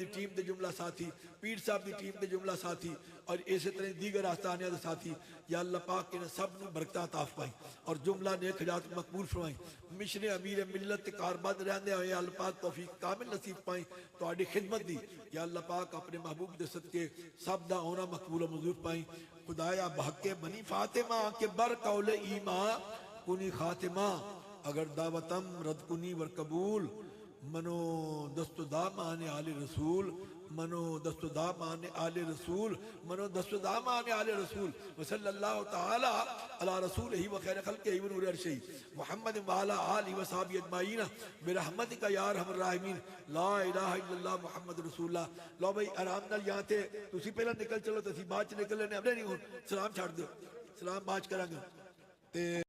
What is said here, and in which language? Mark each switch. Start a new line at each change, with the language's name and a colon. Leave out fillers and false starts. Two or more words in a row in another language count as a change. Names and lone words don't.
Punjabi: ٹیم دے جملہ ساتھی پیر صاحب دی ٹیم دے جملہ ساتھی اور اسی طرح دیگر آستانیہ دے ساتھی یا اللہ پاک انہیں سب نو برکتہ عطا فرمائی اور جملہ نیک حاجات مقبول فرمائی مشن امیر ملت کاربند رہندے ہوئے یا اللہ پاک توفیق کامل نصیب پائیں تو آڑی خدمت دی یا اللہ پاک اپنے محبوب دے صدقے سب دا ہونا مقبول و منظور پائیں
Persian: خدایا بحق بنی فاطمہ کے بر قول ایمان کنی خاتمہ اگر دعوتم رد کنی ور قبول منو دست و دامان آل رسول منو دست و دامان آل رسول منو دست و دامان آل رسول
Arabic: وصلی اللہ تعالی علی رسولہ و خیر خلقہ و نور عرشہ محمد وعلی آلہ و صحابہ اجمعین برحمتک یا ارحم الراحمین لا الہ الا اللہ محمد رسول اللہ.
Punjabi: لو بھائی آرام نال یہاں تے تسی پہلا نکل چلو تے اسی بعد چ نکل لینے اب نہیں ہوں سلام چھڑ دیو سلام بعد چ کراں گے تے